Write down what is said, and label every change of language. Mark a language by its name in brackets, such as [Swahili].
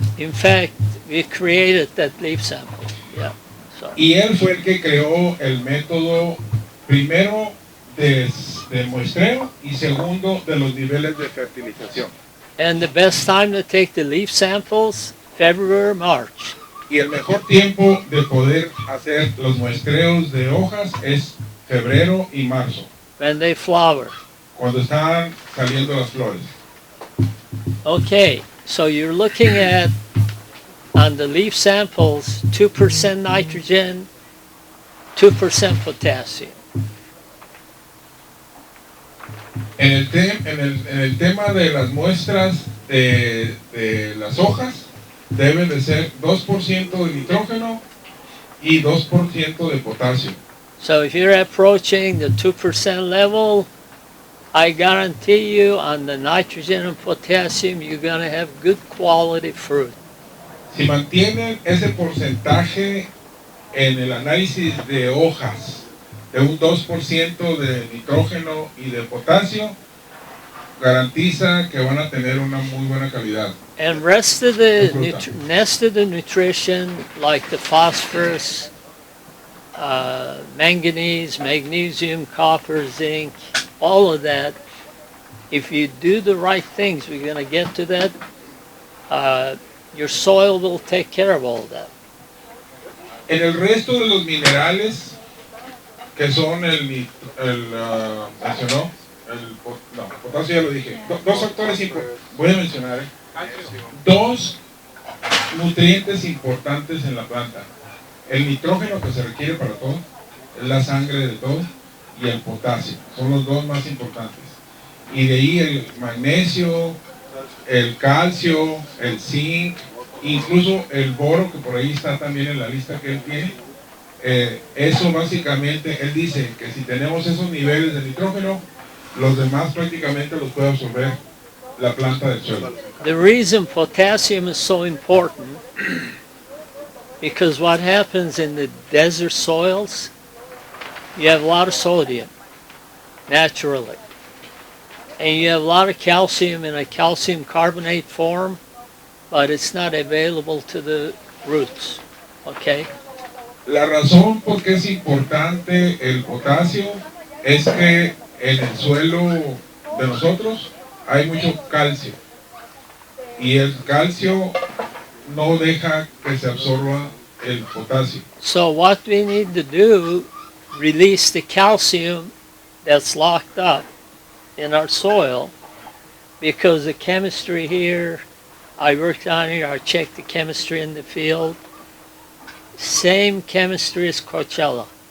[English] In fact, we created that leaf sample. Yeah. So, [Spanish] Y él fue el que creó el método Primero, de muestreo y segundo, de los niveles de fertilización. [English] And the best time to take the leaf samples, February, March. [Spanish] Y el mejor tiempo de poder hacer los muestreos de hojas es febrero y marzo, [English] When they flower. [Spanish] cuando están saliendo las flores. [English] Okay, so you're looking at, on the leaf samples, 2% nitrogen, 2% potassium. [Spanish] En el tema de las muestras de las hojas, deben de ser 2% de nitrógeno y 2% de potasio. [English] So if you're approaching the 2% level, I guarantee you on the nitrogen and potassium, you're going to have good quality fruit. [Spanish] Si mantienen ese porcentaje en el análisis de hojas de un 2% de nitrógeno y de potasio, garantiza que van a tener una muy buena calidad. [English] And rest of the nutrition, like the phosphorus, manganese, magnesium, copper, zinc, all of that, if you do the right things, we're going to get to that, your soil will take care of all that. [Spanish] En el resto de los minerales, que son mencionó, potasio ya lo dije, dos factores voy a mencionar, dos nutrientes importantes en la planta, el nitrógeno que se requiere para todo, es la sangre de todo, y el potasio, son los dos más importantes, y de ahí el magnesio, el calcio, el zinc, incluso el boro, que por ahí está también en la lista que él tiene. Eso básicamente, él dice que si tenemos esos niveles de nitrógeno, los demás prácticamente los puede absorber la planta del suelo. [English] The reason potassium is so important, because what happens in the desert soils, you have a lot of sodium, naturally. And you have a lot of calcium in a calcium carbonate form, but it's not available to the roots, okay? [Spanish] La razón por qué es importante el potasio es que en el suelo de nosotros hay mucho calcio y el calcio no deja que se absorba el potasio. [English] So what we need to do, release the calcium that's locked up in our soil, because the chemistry here, I worked on it, I checked the chemistry in the field, same chemistry as Coachella.